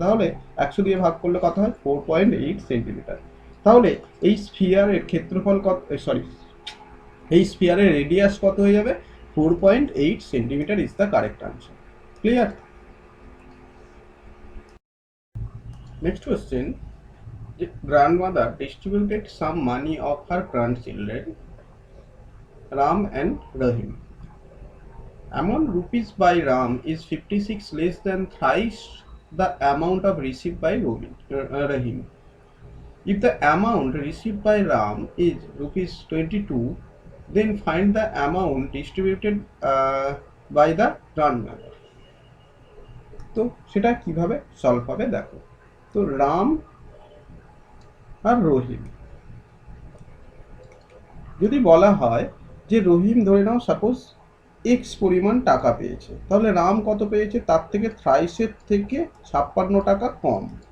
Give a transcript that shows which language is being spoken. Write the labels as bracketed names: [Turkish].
[Bangla] তাহলে 100 দিয়ে ভাগ করলে কত হয়? 4.8 সেন্টিমিটার। তাহলে এই স্ফিয়ারের ক্ষেত্রফল কত, সরি, এই স্ফিয়ারের রেডিয়াস কত হয়ে যাবে? [English] 4.8 centimetre is the correct answer. Clear? Next question. The grandmother distributed some money of her grandchildren, Ram and Rahim. Amount rupees by Ram is 56 less than thrice the amount of received by Rahim. If the amount received by Ram is rupees 22, then find the amount distributed by the grandmother. [Bangla] তো সেটা কিভাবে solve হবে দেখো। তো রাম আর রহিম, যদি বলা হয় যে রহিম ধরে নাও সাপোজ এক্স পরিমাণ টাকা পেয়েছে, তাহলে রাম কত পেয়েছে তার থেকে থ্রাইসের থেকে 56 টাকা কম।